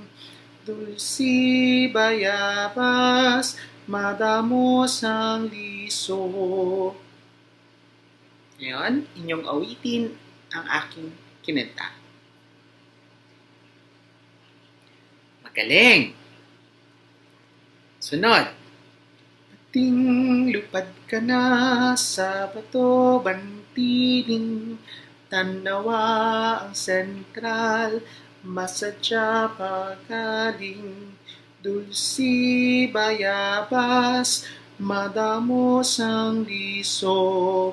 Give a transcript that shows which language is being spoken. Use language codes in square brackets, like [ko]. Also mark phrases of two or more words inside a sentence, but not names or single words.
[hil] Dulci bayabas, madamos ang liso. [tl] Ngayon, inyong awitin ang aking kinanta. Magaling! Sunod. [hil] Pating lupad ka na sa bato bantiling. Tanawa ang sentral, masadya pagaling. Dulci bayabas, madamos ang liso.